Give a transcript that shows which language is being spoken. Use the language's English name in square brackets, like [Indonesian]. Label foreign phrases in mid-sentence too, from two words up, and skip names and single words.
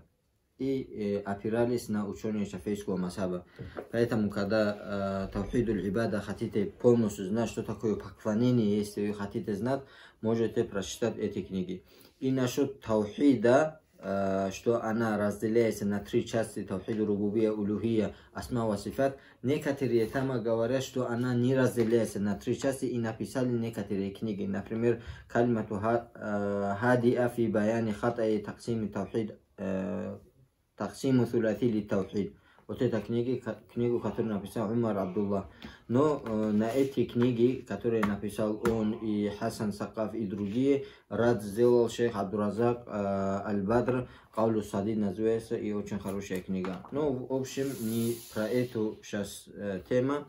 [Russian] И опирались на учения шафийского мазхаба. Поэтому, когда [Arabic] توحيد العبادة [Russian] хотите полностью знать, что такое поклонение, если вы хотите знать, можете прочитать эти книги. И насчет Тавхида, что она разделяется на три части: [Arabic] توحيد الربوبية, [Russian] улухия, [Arabic] الأسماء والصفات. [Russian] Некоторые там говорят, что она не разделяется на три части, и написали некоторые книги. Например, Калимату хадиа фи баяни хатаи таксими тавхид, таксиму thulathi тавхид. Вот эта книгу, которую написал Умар Абдуллах. Но на эти книги, которые написал он и Хасан Сакаф и другие, рад сделал шейх Абдуразак Аль-Бадр, Каулу Садид называется, и очень хорошая книга. Но в общем не про эту сейчас тема.